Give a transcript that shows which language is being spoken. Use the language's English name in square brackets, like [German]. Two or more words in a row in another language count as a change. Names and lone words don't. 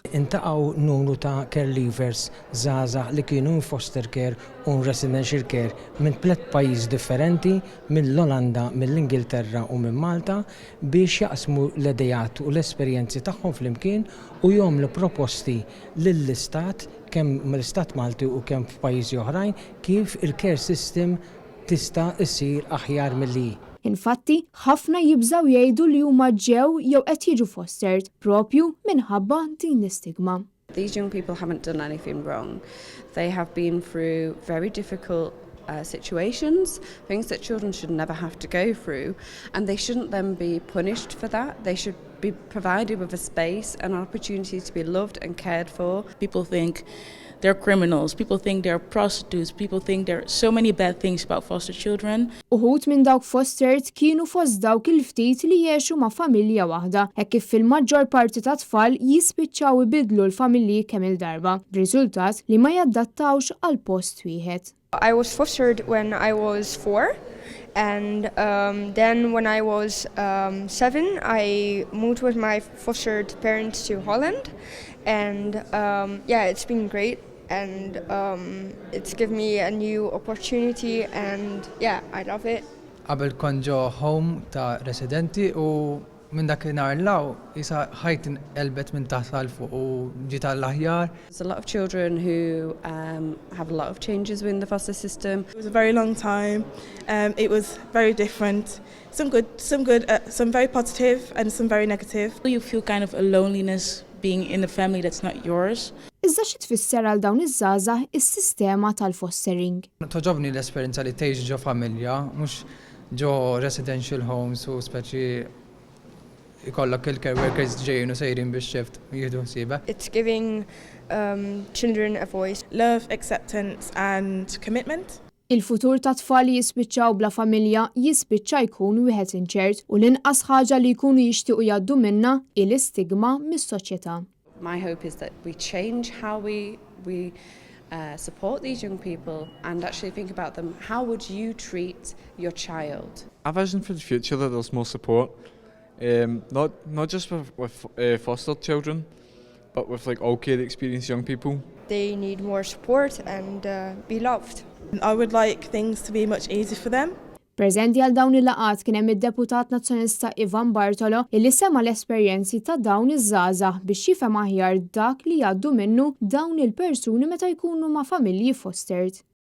[Maltese] Intaqgħu numru ta' [English] care leavers [Maltese] żgħażagħ li kienu [English] foster care [Maltese] u [English] residential care [Maltese] minn 3 pajjiż differenti, mill-Olanda, mill-Ingilterra u minn Malta biex jaqsmu l-idejat u l-esperjenzi tagħhom flimkien u jagħmlu proposti lill-istat kemm mill-Istat Malti u kemm f'pajjiżi oħrajn kif il- [English] care system [Maltese] tista' issir aħjar milli. Infatti, ħafna jibżgħu jgħidu li huma ġew jew qed jiġu fostered propju minħabba din l-istigma. [English] These young people haven't done anything wrong. They have been through very difficult situations, things that children should never have to go through, and they shouldn't then be punished for that. They should be provided with a space and an opportunity to be loved and cared for. People think they're criminals, people think they're prostitutes, people think there are so many bad things about foster children. [Maltese] Uħud minn dawk fostered kienu fost dawk il-ftit li jgħixu ma' familja waħda, hekk kif fil-maġġor parti ta' tfal jispiċċaw ibidlu l-familji kemm il-darba, b'riżultat li ma jaddattawx għal post wieħed. [English] I was fostered when I was 4, and then when I was 7, I moved with my fostered parents to Holland, and it's been great, and it's given me a new opportunity, and I love it. [Maltese] Qabel kont ġo home ta' residenti u minn dakinhar law isa ħajt inqelbet minn taħt għal fuq u ġiet għall-aħjar. [English] There's a lot of children who have a lot of changes within the foster system. It was a very long time. It was very different. Some good, some very positive and some very negative. You feel kind of a loneliness being in a family that's not yours. [Maltese] Iżda xi tfisser għal dawn iż-żgħażagħ is-sistema tal-fostering. Toġobni l-esperjenza li tgħix ġo familja, mhux ġo [English] residential homes [Maltese] u speċi ikollok il- [English] care workers [Maltese] ġejjin u sejrin biex xift jieħdu ħsiebek. [English] It's giving children a voice. Love, acceptance and commitment. [Maltese] Il-futur ta' tfal li jispiċċaw bla familja jispiċċa jkun wieħed inċert u l-inqas ħaġa li jkunu jixtiequ jgħaddu minnha il-istigma mis-soċjetà. [English] My hope is that we change how we support these young people and actually think about them. How would you treat your child? I vision for the future that there's more support, not just with foster children, but with like all care experienced young people. They need more support and be loved. I would like things to be much easier for them. [Maltese] Preżenti għal dawn il-laqgħat kien hemm id-deputat nazzjonista Ivan Bartolo li sema l-esperjenzi ta' dawn iż-żgħażagħ biex jifhem aħjar dak li jgħaddu minnu dawn il-persuni meta jkunu ma' familji fostered.